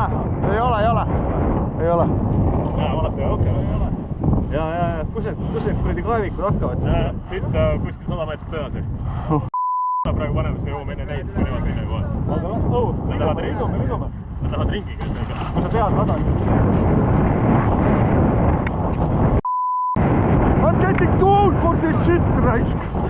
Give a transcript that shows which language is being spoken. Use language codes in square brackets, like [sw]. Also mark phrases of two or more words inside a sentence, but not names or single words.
[et] Jaa, alati jooksevad. Ja kus need kuradi kaevikud hakkavad? Siit kuskil 100 meetrit edasi. Praegu paneme, siis me jõuame enne neid, kui nemad teine kohas. Nad lähevad ringi. Nad lähevad ringi. Kui sa pead madal. [en] I'm getting too old for this shit, [et] raisk!